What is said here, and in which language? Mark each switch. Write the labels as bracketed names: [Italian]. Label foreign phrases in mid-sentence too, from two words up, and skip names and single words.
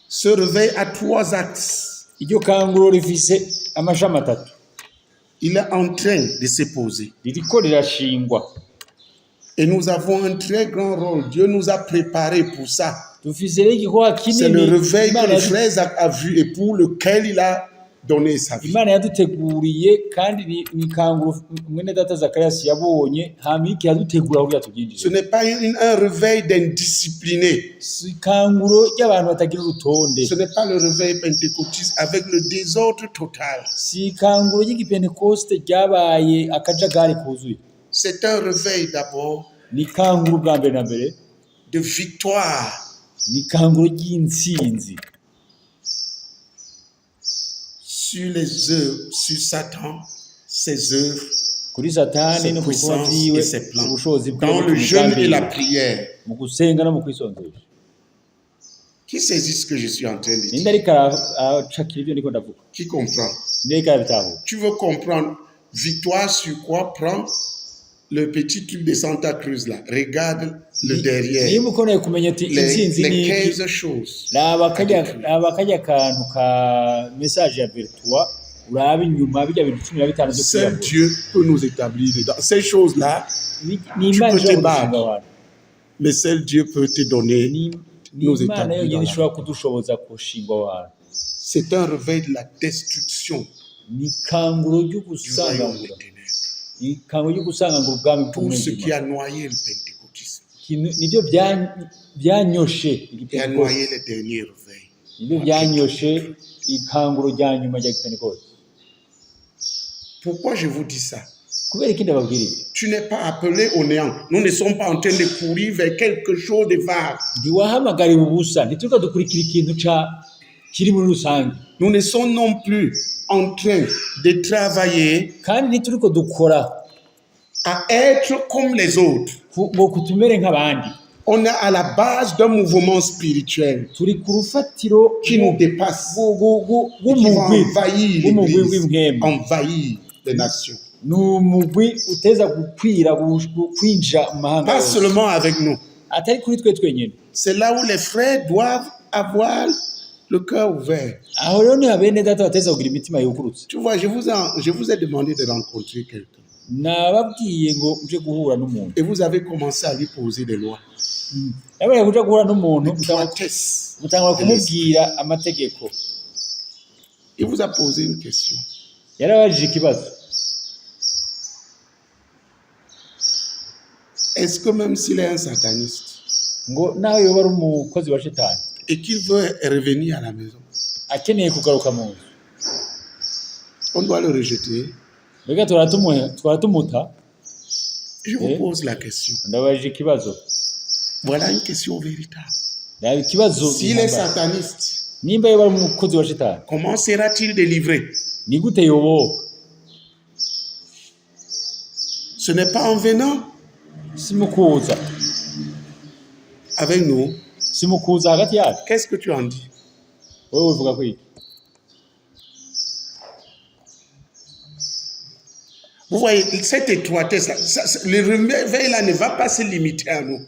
[French] Ce réveil a 3 axes. [Rundi] iryo kanguro rifise amashami atatu, [French] Il est en train de se poser. [Rundi] ririko rirashingwa. [French] Et nous avons un très grand rôle. Dieu nous a préparés pour ça. [Rundi] Dufise rero igikorwa [French] C'est le [Rundi] kinini [French] réveil que le frère Isaac a vu et pour lequel il a donné sa vie. [Rundi] Imana yaduteguriye, kandi ni kanguro mwene data Zakarias yabonye, hama iki yadutegura kugira [French] Ce [Rundi] tubyinjire. [French] n'est pas un réveil d'indiscipliné. [Rundi] Si kanguro ry'abantu batagira urutonde, [French] Ce n'est pas le réveil pentecôtiste avec le désordre total. [Rundi] si kanguro ry'igipentekoste ryabaye akajagari kuzuye. [French] C'est un réveil d'abord [Rundi] Ni kanguro bwa mbere na mbere, [French] de victoire [Rundi] ni kanguro ry'intsinzi [French] sur les œuvres, sur Satan, ses œuvres, [Rundi] kuri Satani [French] ses [Rundi] no ku bikorwa [French] puissances [Rundi] vyiwe, [French] et ses plans. [Rundi] ubushobozi bwe [French] Dans le jeûne et la prière. [Rundi] mu gusenga no mu kwisonzesha. [French] Qui saisit ce que je suis en train de [Rundi] Ninde [French] dire? [Rundi] ariko aracakira ibyo ndiko ndavuga? [French] Qui comprend? [Rundi] Ninde ariko arabitahura? [French] Tu veux comprendre victoire sur quoi? Prends le petit truc de Santa Cruz là. Regarde le derrière. [Rundi] Niba ukeneye kumenya ati intsinzi ni [French] Les [Rundi] iki, [French] 15 choses. [Rundi] raba kajya kantu ka message ya Virtua, urabe inyuma bijya bintu 15 byo [French] Seul [Rundi] kwiyahura. [French] Dieu peut nous établir dedans. Ces choses-là, [Rundi] Ni [French] tu [Rundi] Imana [French] peux te [Rundi] ishobora [French] battre. [Rundi] gushinga abantu. [French] mais seul Dieu peut te donner. [Rundi] Ni [French] Nous [Rundi] Imana [French] établir [Rundi] yonyine [French] dans la [Rundi] ishobora kudushoboza gushinga abantu. [French] C'est un réveil de la destruction [Rundi] Ni kanguro ryo [French] du royaume [Rundi] gusangangura. [French] des ténèbres. [Rundi] Ni kanguro ryo gusangangura ubwami [French] Tout ce qui [Rundi] bw'umwijima. [French] a noyé le pentecôtisme [Rundi] Nibyo byanyoshe [French] et a [Rundi] igipentekoste. [French] noyé les derniers réveils. [Rundi] Nibyo byanyoshe ikanguro rya nyuma rya gipentekoste. [French] Pourquoi je vous dis ça? [Rundi] Kubera iki ndababwira ibi? [French] Tu n'es pas appelé au néant. Nous ne sommes pas en train de courir vers quelque chose de vague. [Rundi] Ntiwahamagariwe ubusa, ntituruka dukurikira ikintu kiri muri rusange, [French] Nous ne sommes non plus en train de travailler [Rundi] kandi ntituruko dukora [French] à être comme les autres. [Rundi] ngo kutumere nk'abandi. [French] On est à la base d'un mouvement spirituel [Rundi] Turi ku rufatiro [French] qui nous dépasse, qui va [Rundi] rw'umugwi [French] envahir [Rundi] w'umugwi [French] l'Église, [Rundi] w'imwemwe. [French] envahir les nations. [Rundi] Ni umugwi uteza gukwira kwinjira mu mahanga [French] Pas [Rundi] yose, [French] seulement avec nous. [Rundi] atari kuri twe twenyine. [French] C'est là où les frères doivent avoir le cœur ouvert. [Rundi] Aho rero ni bene data bateza kugira imitima yugurutse. [French] Tu vois, je vous ai demandé de rencontrer quelqu'un. [Rundi] Nababwiye ngo muje guhura n'umuntu, [French] Et vous avez commencé à lui poser des lois. [Rundi] nabaye kuja guhura n'umuntu [French] Étroitesse. [Rundi] mutangura kumubwira amategeko. [French] Il vous a posé une question. [Rundi] Yarabajije ikibazo, [French] Est-ce que même s'il est un sataniste [Rundi] ngo nawe yoba ari umukozi wa Shetani [French] et qu'il veut revenir à la maison, [Rundi] akeneye kugaruka mu nzu, [French] on doit le rejeter? [Rundi] mbega twaratumuta? [French] Je vous pose la question. [Rundi] Ndabajije ikibazo, [French] Voilà une question véritable. [Rundi] ndaba ikibazo. [French] S'il est sataniste, [Rundi] Nimba yoba ari umukozi wa Shetani, [French] comment sera-t-il délivré? [Rundi] ni gute yoboka? [French] Ce n'est pas en venant [Rundi] Si mukuza, [French] avec nous. [Rundi] si mukuza hagati yacu. [French] Qu'est-ce que tu en dis? [Rundi] Wowe uvuga ko iki? [French] Vous voyez, cette étroitesse, le réveil là ne va pas se limiter à nous.